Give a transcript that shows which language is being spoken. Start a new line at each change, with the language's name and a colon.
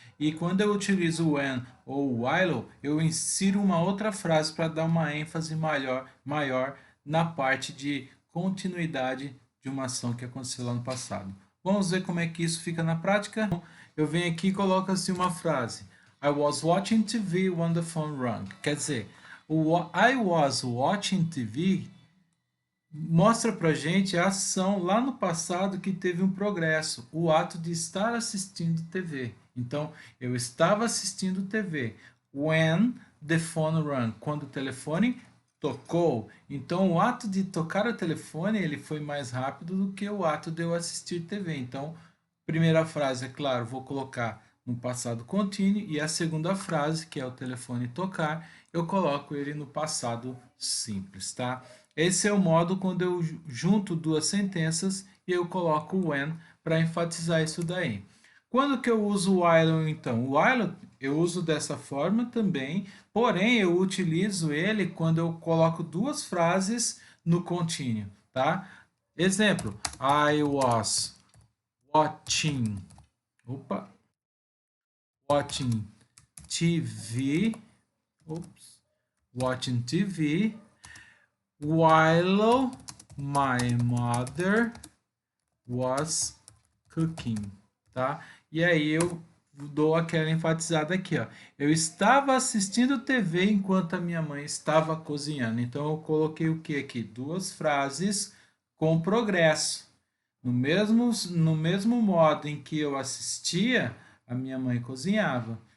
Portuguese: E quando eu utilizo o when ou o while, eu insiro uma outra frase para dar uma ênfase maior na parte de continuidade de uma ação que aconteceu lá no passado. Vamos ver como é que isso fica na prática? Eu venho aqui e coloco assim uma frase.
English: I was watching TV when the phone rang.
Portuguese: Quer dizer, o
English: I was watching TV
Portuguese: mostra pra gente a ação lá no passado que teve um progresso, o ato de estar assistindo TV. Então, eu estava assistindo TV.
English: When the phone rang,
Portuguese: quando o telefone tocou. Então, o ato de tocar o telefone, ele foi mais rápido do que o ato de eu assistir TV. Então, primeira frase, é claro, vou colocar no passado contínuo, e a segunda frase, que é o telefone tocar, eu coloco ele no passado simples, tá? Esse é o modo quando eu junto duas sentenças e eu coloco o when para enfatizar isso daí. Quando que eu uso o while então? O while eu uso dessa forma também, porém eu utilizo ele quando eu coloco duas frases no contínuo, tá?
English: Exemplo: I was watching, opa, watching TV, oops, watching TV while my mother was cooking, tá?
Portuguese: E aí eu dou aquela enfatizada aqui, ó. Eu estava assistindo TV enquanto a minha mãe estava cozinhando. Então eu coloquei o que aqui? Duas frases com progresso. No mesmo modo em que eu assistia, a minha mãe cozinhava.